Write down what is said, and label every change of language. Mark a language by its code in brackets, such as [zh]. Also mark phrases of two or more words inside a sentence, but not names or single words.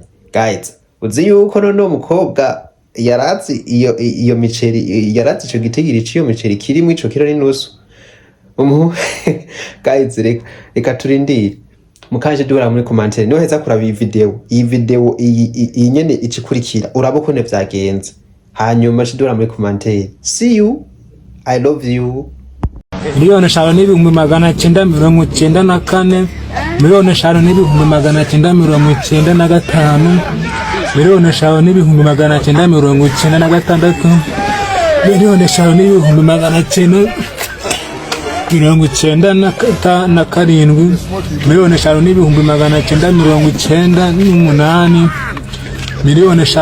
[rn] Guys, uzi yuko none umukobwa yarazi iyo miceri, yarazi ico gitigiri c'iyo miceri kirimo ico kiro n'inusu. Guys, reka turindire mukanje duhura muri commentaire, niho heza kuraba iyi video nyene ikikurikira uraba uko ne vyagenze. hanyuma shidura muri commentaire. [en] See you, I love you. [rn] Miliyoni 5,994, miliyoni 5,995, miliyoni 5,996, miliyoni 5,997, miliyoni 5,998, miliyoni